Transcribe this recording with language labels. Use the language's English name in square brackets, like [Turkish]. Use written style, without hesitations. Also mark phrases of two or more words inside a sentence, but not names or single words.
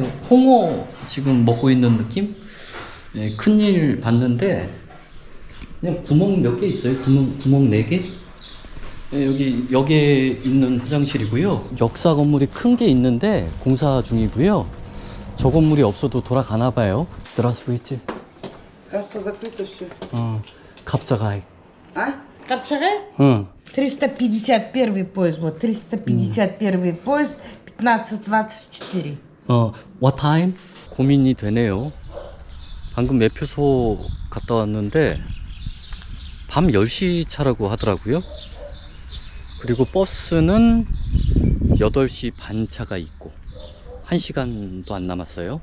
[Korean] 홍어 지금 먹고 있는 느낌? 네, 큰일 봤는데 그냥 구멍 몇 개 있어요. 구멍 4개? 네, 여기에 있는 화장실이고요. 역사 건물이 큰 게 있는데 공사 중이고요. 저 건물이 없어도 돌아가나 봐요. [Russian] Здравствуйте. Касса закрыта, все. [Korean] 갑자기. [Russian] Капчаре? 351 поезд, вот 351 поезд, 15:24. [English] What time? [Korean] 고민이 되네요. 방금 매표소 갔다 왔는데 밤 10시 차라고 하더라고요. 그리고 버스는 8시 반 차가 있고 1시간도 안 남았어요.